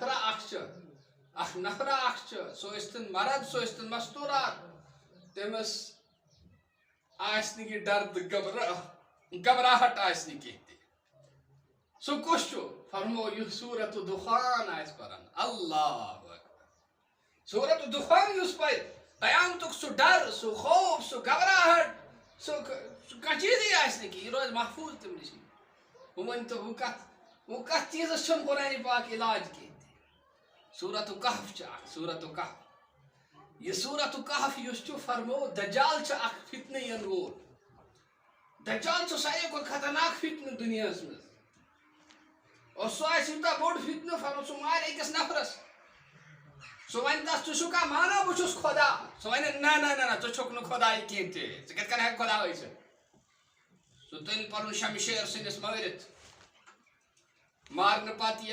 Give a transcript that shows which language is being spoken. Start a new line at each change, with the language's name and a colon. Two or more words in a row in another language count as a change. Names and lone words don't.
Kashmiri: نفرا اکھ چھُ سُہ ٲسۍتن مرد سُہ ٲسۍتن مستوٗرات تٔمِس آسہِ نہٕ یہِ ڈر تہٕ گھبراہٹ آسہِ نہٕ کینٛہہ تہِ سُہ کُس چھُ فرمو یُس سورۃ دُخان آسہِ پران
Arabic: اللہ اکبر
Kashmiri: سورۃ دُخان یُس پرِ قیامتُک سُہ ڈر سُہ خوف سُہ گھبراہٹ سُہ کانٛہہ چیٖزٕے آسہِ نہٕ کینٛہہ یہِ روزِ محفوٗظ تٔمۍ نِش وۄنۍ ؤنۍتو وۄنۍ کتھ چیٖزس چھُنہٕ قرآن پاک علاج کینٛہہ تہِ سورۃ کہف چھِ اکھ سورۃ کہف یہ سورۃ کہف یُس چھُ فرمو دجال چھُ اکھ فتنہٕ یِنہٕ وول دجال چھُ ساروی کھۄتہٕ خطرناک فتنہٕ دُنیاہس منٛز اور سُہ آسہِ یوٗتاہ بوٚڑ فتنہٕ فرمو سُہ مارِ أکِس نفرس سُہ وَنہِ تس ژٕ چھُکھا مانان بہٕ چھُس خۄدا سُہ وَنہِ نہ ژٕ چھُکھ نہٕ خۄداے کینٛہہ تہِ ژٕ کِتھ کٔنۍ ہٮ۪کہٕ خۄدا ٲسِتھ سُہ تُلہِ پنُن شمشیر سٕنٛدِس مٲرِتھ مارنہٕ